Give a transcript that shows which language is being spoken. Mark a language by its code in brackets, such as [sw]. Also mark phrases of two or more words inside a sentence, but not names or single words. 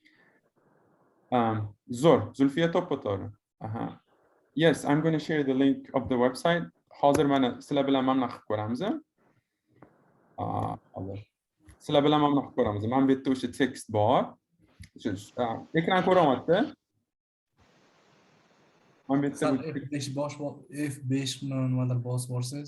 [uz] Zo'r, Zulfiya to'ppa-to'g'ri. [en] Yes, I'm going to share the link of the website. [uz] Hozir mana sizlar bilan mana qilib ko'ramiz. Sizlar bilan mana qilib ko'ramiz. Mana bu yerda o'sha tekst bor. Ekran ko'ryapti. Mana bu yerda F5 nimadir bosib borsangiz